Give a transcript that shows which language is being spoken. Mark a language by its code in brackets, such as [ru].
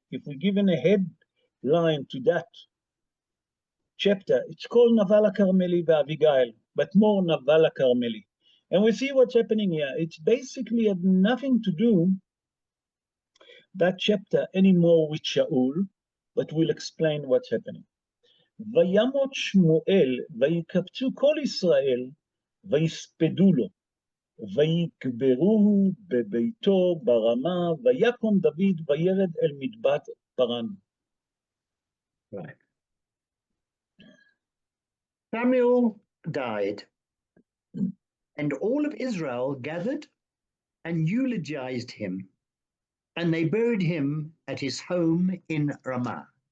[en] If we're given a headline to that chapter, it's called Naval HaKarmeli v'Avigail, but more Naval HaKarmeli. And we see what's happening here. It's basically have nothing to do, that chapter, anymore with Shaul, but we'll explain what's happening. [he] וימות שמואל, ויקבצו כל ישראל, ויספדו לו, ויקברוהו בביתו ברמה, ויקום דוד וירד אל מדבר פרן. [en] Right. Samuel died, and all of Israel gathered and eulogized him, and they buried him at his home in Ramah.